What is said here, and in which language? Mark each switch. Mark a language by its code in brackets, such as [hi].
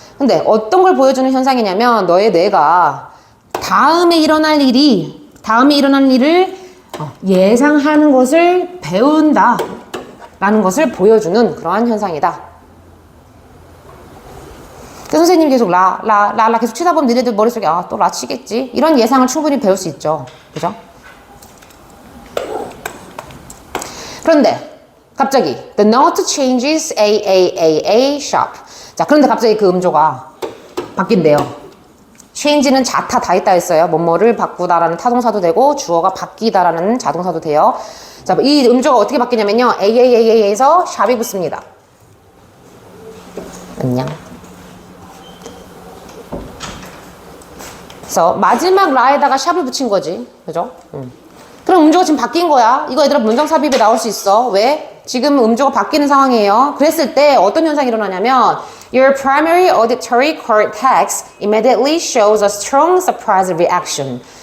[ko] 근데 어떤 걸 보여주는 현상이냐면 너의 뇌가 다음에 일어날 일을 예상하는 것을 배운다 라는 것을 보여주는 그러한 현상이다. 선생님이 계속 라 계속 치다 보면 너네들 머릿속에 또 라 치겠지 이런 예상을 충분히 배울 수 있죠. 그죠? 그런데 갑자기 [en] the note changes a shop. [ko] 자, 그런데 갑자기 그 음조가 바뀐대요. change는 자타 다 있다 했어요. 뭐뭐를 바꾸다라는 타동사도 되고 주어가 바뀌다라는 자동사도 돼요. 자, 이 음조가 어떻게 바뀌냐면요. AAAA에서 샵이 붙습니다. 안녕. 그래서 마지막 라에다가 샵을 붙인 거지. 그죠? 그럼 음조가 지금 바뀐 거야. 이거 얘들아 문장 삽입에 나올 수 있어. 왜? 지금 음조가 바뀌는 상황이에요. 그랬을 때 어떤 현상이 일어나냐면 [en] Your primary auditory cortex immediately shows a strong surprise reaction.